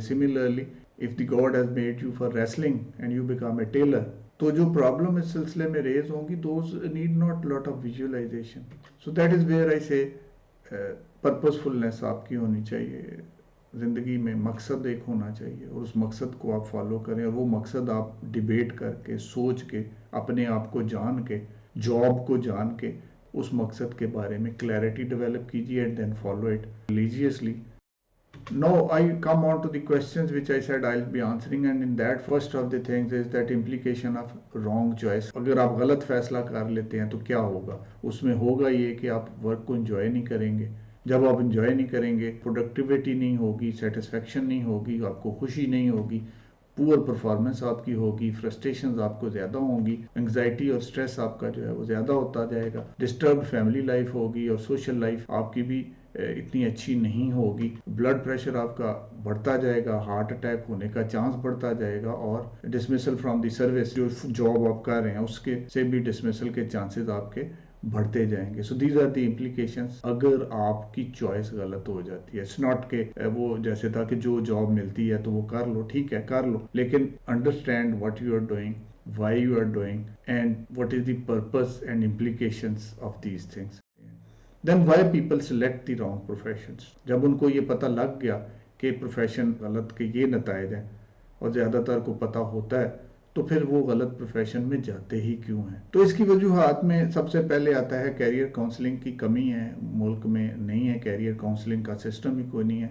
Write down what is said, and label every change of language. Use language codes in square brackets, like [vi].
[en] similarly if the God has made you for wrestling and you become a tailor, [ur] तो जो problem इस सिलसिले में रेज होंगी [en] Those need not lot of visualisation. So that is where I say purposefulness [ur] आपकी होनी चाहिए। زندگی میں مقصد ایک ہونا چاہیے اور اس مقصد کو آپ فالو کریں، اور وہ مقصد آپ ڈیبیٹ کر کے، سوچ کے، اپنے آپ کو جان کے، جاب کو جان کے اس مقصد کے بارے میں کلیئرٹی ڈیولپ کیجیے [en] And then follow it religiously. Now I come on to the questions which I said I'll be answering, and in that first of the things is that implication of wrong choice. [ur] اگر آپ غلط فیصلہ کر لیتے ہیں تو کیا ہوگا؟ اس میں ہوگا یہ کہ آپ ورک کو انجوائے نہیں کریں گے. جب آپ انجوائے نہیں کریں گے، پروڈکٹیوٹی نہیں ہوگی، سیٹسفیکشن نہیں ہوگی، آپ کو خوشی نہیں ہوگی، پور پرفارمنس آپ کی ہوگی، فرسٹریشنز آپ کو زیادہ ہوں گی، انگزائٹی اور سٹریس آپ کا جو ہے وہ زیادہ ہوتا جائے گا، ڈسٹربڈ فیملی لائف ہوگی، اور سوشل لائف آپ کی بھی اتنی اچھی نہیں ہوگی، بلڈ پریشر آپ کا بڑھتا جائے گا، ہارٹ اٹیک ہونے کا چانس بڑھتا جائے گا، اور ڈسمسل فرام دی سروس، جو جاب آپ کر رہے ہیں اس کے سے بھی ڈسمسل کے چانسز آپ کے بڑھتے جائیں گے. [en] so these are the implications [ur] اگر آپ کی چوائس غلط ہو جاتی ہے. [en] it's not [ur] کہ وہ جیسے تھا کہ جو جاب ملتی ہے تو وہ کر لو، ٹھیک ہے کر لو، لیکن [en] Understand what you are doing, why you are doing, and what is the purpose and implications of these things. Then why people select the wrong professions. [ur] جب ان کو یہ پتہ لگ گیا کہ پروفیشن غلط کے یہ نتائج ہیں اور زیادہ تر کو پتہ ہوتا ہے، تو پھر وہ غلط پروفیشن میں جاتے ہی کیوں ہیں؟ تو اس کی وجوہات میں سب سے پہلے آتا ہے کیریئر کاؤنسلنگ کی کمی ہے. ملک میں نہیں ہے کیریئر کاؤنسلنگ کا سسٹم ہی کوئی نہیں ہے.